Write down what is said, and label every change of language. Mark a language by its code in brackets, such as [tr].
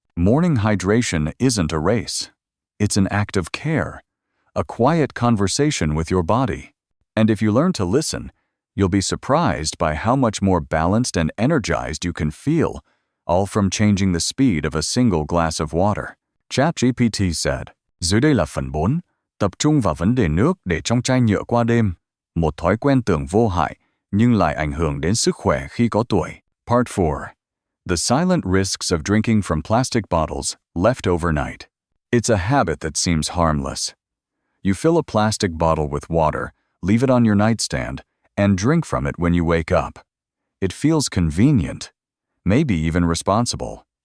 [en] Morning hydration isn't a race. It's an act of care, a quiet conversation with your body. And if you learn to listen, you'll be surprised by how much more balanced and energized you can feel, all from changing the speed of a single glass of water. ChatGPT said, [vi] dưới đây là phần 4, tập trung vào vấn đề nước để trong chai nhựa qua đêm, một thói quen tưởng vô hại nhưng lại ảnh hưởng đến sức khỏe khi có tuổi. [en] Part 4. The silent risks of drinking from plastic bottles left overnight. It's a habit that seems harmless. You fill a plastic bottle with water, leave it on your nightstand, and drink from it when you wake up. It feels convenient, maybe even responsible.